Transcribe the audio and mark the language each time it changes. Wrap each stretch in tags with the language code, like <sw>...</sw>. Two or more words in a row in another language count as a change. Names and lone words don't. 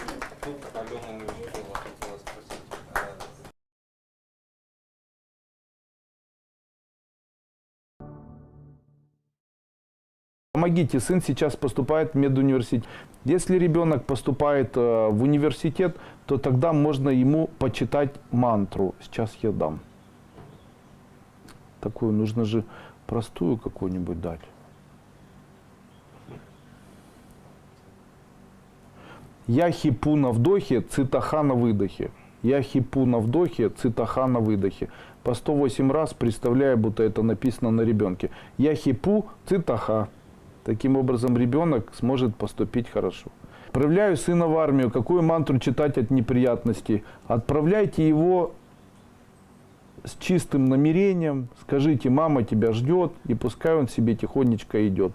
<ru>Помогите, сын сейчас поступает в медуниверситет. Если ребенок поступает в университет, то тогда можно ему почитать мантру. Сейчас я дам. Такую нужно же простую какую-нибудь дать. Яхи-пу на вдохе, цитаха на выдохе. Яхи-пу на вдохе, цитаха на выдохе. По 108 раз, представляя, будто это написано на ребенке. Яхи-пу, цитаха. Таким образом, ребенок сможет поступить хорошо. Отправляю сына в армию. Какую мантру читать от неприятностей? Отправляйте его с чистым намерением. Скажите, мама тебя ждет, и пускай он себе тихонечко идет.</ru>